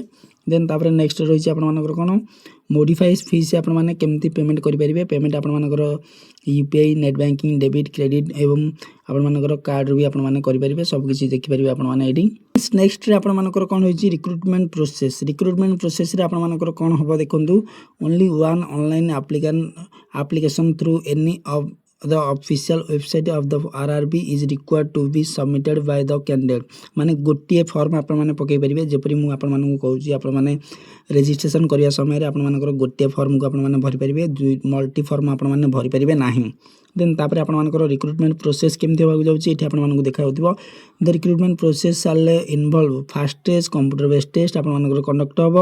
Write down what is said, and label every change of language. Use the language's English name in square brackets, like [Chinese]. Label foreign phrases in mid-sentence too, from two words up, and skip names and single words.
[Odia] ଦେନ୍ ତାପରେ ନେକ୍ସଟ ରହିଛି ଆପଣମାନଙ୍କର କ'ଣ [English] modification fees [Odia] ଆପଣମାନେ କେମିତି ପେମେଣ୍ଟ କରିପାରିବେ। ପେମେଣ୍ଟ ଆପଣମାନଙ୍କର [English] UPI, net banking, debit, credit [Odia] ଏବଂ ଆପଣମାନଙ୍କର କାର୍ଡ଼ରୁ ବି ଆପଣମାନେ କରିପାରିବେ। ସବୁକିଛି ଦେଖିପାରିବେ ଆପଣମାନେ ଏଇଠି। ନେକ୍ସଟରେ ଆପଣମାନଙ୍କର କ'ଣ ହୋଇଛି [English] recruitment processରେ [Odia] ଆପଣମାନଙ୍କର କ'ଣ ହେବ ଦେଖନ୍ତୁ। [English] only one online application through any of the official website of the RRB is required to be submitted by the candidate। [Odia] ମାନେ ଗୋଟିଏ ଫର୍ମ ଆପଣମାନେ ପକାଇ ପାରିବେ। ଯେପରି ମୁଁ ଆପଣମାନଙ୍କୁ କହୁଛି ଆପଣମାନେ ରେଜିଷ୍ଟ୍ରେସନ୍ କରିବା ସମୟରେ ଆପଣମାନଙ୍କର ଗୋଟିଏ ଫର୍ମକୁ ଆପଣମାନେ ଭରିପାରିବେ, [English] multi form [Odia] ଆପଣମାନେ ଭରିପାରିବେ ନାହିଁ। ଦେନ୍ ତାପରେ ଆପଣମାନଙ୍କର [English] recruitment process [Odia] କେମିତି ହେବାକୁ ଯାଉଛି ଏଠି ଆପଣମାନଙ୍କୁ ଦେଖାଯାଉଥିବ। [English] the recruitment process all involve first stage computer based test [Odia] ଆପଣମାନଙ୍କର କଣ୍ଡକ୍ଟ ହେବ।